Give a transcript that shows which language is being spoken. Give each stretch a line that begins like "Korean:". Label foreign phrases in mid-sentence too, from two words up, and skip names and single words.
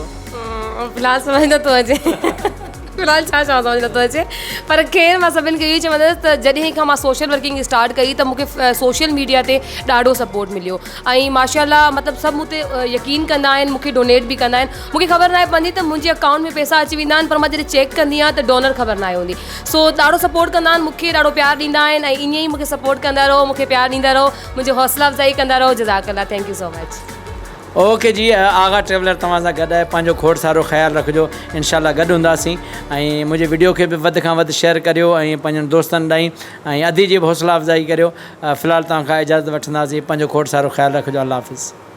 Sindhi: फ़िलहाल समझ नथो अचे फ़िलहाल छा चवां समझ नथो अचे पर ख़ैर मां सभिनि खे इहो चवंदसि त जॾहिं खां मां
English: social working start
Sindhi: कई त मूंखे
English: social media
Sindhi: ते ॾाढो सपोर्ट मिलियो ऐं माशाल्लाह मतिलबु सभु मूं ते यकीन कंदा आहिनि मूंखे डोनेट बि कंदा आहिनि मूंखे ख़बर न आहे पवंदी त मुंहिंजे अकाउंट में पैसा अची वेंदा आहिनि पर मां जॾहिं चेक कंदी आहियां त डोनर ख़बर न आहे हूंदी सो ॾाढो सपोर्ट कंदा आहिनि मूंखे ॾाढो प्यार ॾींदा आहिनि ऐं ईअं ई मूंखे सपोर्ट कंदा रहो मूंखे प्यार ॾींदा रहो मुंहिंजी हौसला अफ़ज़ाई कंदा रहो जज़ाकल्ला
English: thank you so much
Sindhi: ओके जी आगा ट्रेवलर तव्हां सां गॾु आहे पंहिंजो खोड़ सारो ख़्यालु रखिजो इंशाल्लाह गॾु हूंदासीं ऐं मुंहिंजे वीडियो खे बि वधि खां वधि शेयर करियो ऐं पंहिंजनि दोस्तनि ताईं ऐं अदी जी बि हौसला अफ़ज़ाई करियो फ़िलहाल तव्हां खां इजाज़त वठंदासीं पंहिंजो खोड़ सारो ख़्यालु रखिजो अल्लाह हाफ़िज़